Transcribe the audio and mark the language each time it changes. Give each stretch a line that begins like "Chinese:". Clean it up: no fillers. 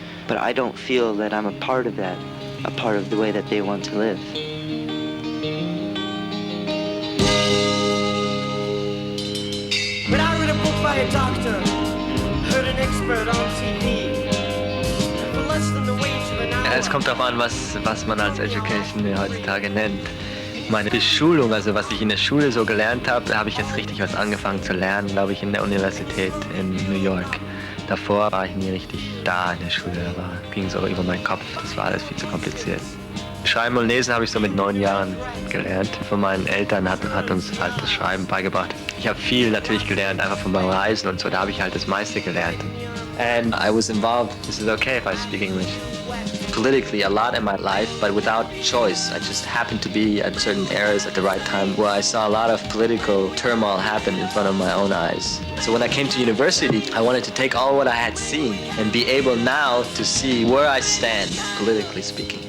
English: But I don't feel that I'm a part of that, a part of the way that they want to live. When I read a book by a doctor, heard an expert on TV, for less than the wage of an hour.
German: Es kommt darauf an, was man als Education heutzutage nennt. Meine Beschulung, also was ich in der Schule so gelernt habe, da habe ich jetzt richtig was angefangen zu lernen, glaube ich, in der Universität in New York. Davor war ich nie richtig da in der Schule, aber ging so über meinen Kopf, das war alles viel zu kompliziert. Schreiben und Lesen habe ich so mit 9 Jahren gelernt. Von meinen Eltern hat uns halt das Schreiben beigebracht. Ich habe viel natürlich gelernt, einfach von meinem Reisen und so, da habe ich halt das meiste gelernt.
English: And I was involved, this is okay if I speak English, politically a lot in my life, but without choice. I just happened to be at certain eras at the right time where I saw a lot of political turmoil happen in front of my own eyes. So when I came to university, I wanted to take all what I had seen and be able now to see where I stand, politically speaking.